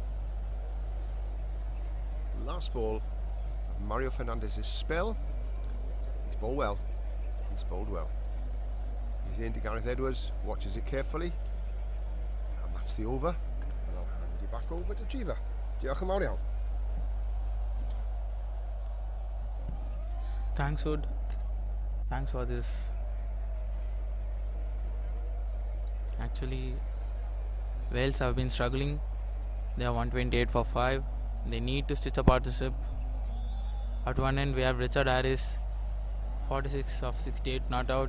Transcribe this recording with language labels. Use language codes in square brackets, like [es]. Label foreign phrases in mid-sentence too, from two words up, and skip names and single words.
[en] Last ball of Mario Fernandez's spell. He's bowled well. He's bowled well. He's into Gareth Edwards, watches it carefully, and that's the over. And I'll hand you back over to Jiva. [cy] Diolch yn fawr iawn. [en] Thanks, Wood. Thanks for this. Actually, Wales have been struggling. They are 128 for 5. They need to stitch a partnership. At one end, we have Richard Harris, 46 of 68 not out.